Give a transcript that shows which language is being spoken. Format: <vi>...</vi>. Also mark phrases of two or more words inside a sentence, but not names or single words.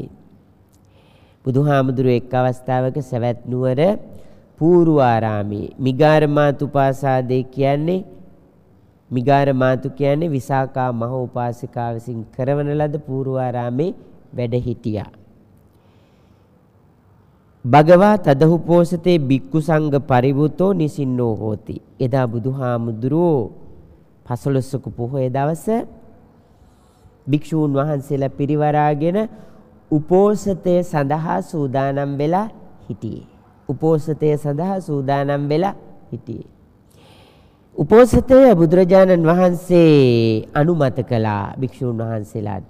<si>බුදුහාමුදුරුවෝ එක් අවස්ථාවක සවැත් නුවර පූර්වාරාමේ මිගාර මාතුපාසාදේ කියන්නේ මිගාර මාතු කියන්නේ විසාකා මහෝපාසිකාව විසින් කරවන ලද පූර්වාරාමේ වැඩ හිටියා.</si> <pi>භගවා තදහු පෝසතේ බික්කු සංඝ පරිවුතෝ නිසින්නෝ හෝති.</pi> <si>එදා බුදුහාමුදුරුවෝ පසළොස්වක පොහොය දවස භික්ෂූන් වහන්සේලා පිරිවරාගෙන උපෝසතය සඳහා සූදානම් වෙලා හිටියේ. උපෝසතය සඳහා සූදානම් වෙලා හිටියේ. උපෝසතය බුදුරජාණන් වහන්සේ අනුමත කළා භික්ෂූන් වහන්සේලාට.</si>